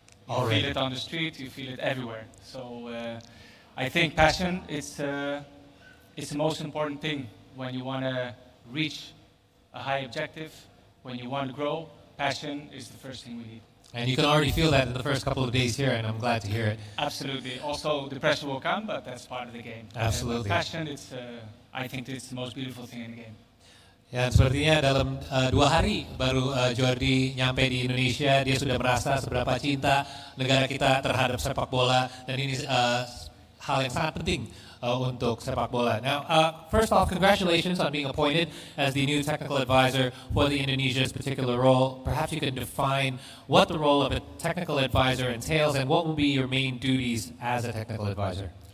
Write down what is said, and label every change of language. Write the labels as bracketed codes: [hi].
[en] You feel it on the street, you feel it everywhere. So I think passion is the most important thing when you want to reach a high objective. When you want to grow, passion is the first thing we need. And you can already feel that in the first couple of days here, and I'm glad to hear it. Absolutely. Also, the pressure will come, but that's part of the game. Absolutely. Passion, I think it's the most beautiful thing in the game. [id] Ya, sepertinya dalam 2 hari baru Jordi nyampe di Indonesia, dia sudah merasa seberapa cinta negara kita terhadap sepak bola, dan ini hal yang sangat penting untuk sepak bola. [en] Now, first off, congratulations on being appointed as the new technical advisor for the Indonesia's particular role. Perhaps you can define what the role of a technical advisor entails and what will be your main duties as a technical advisor.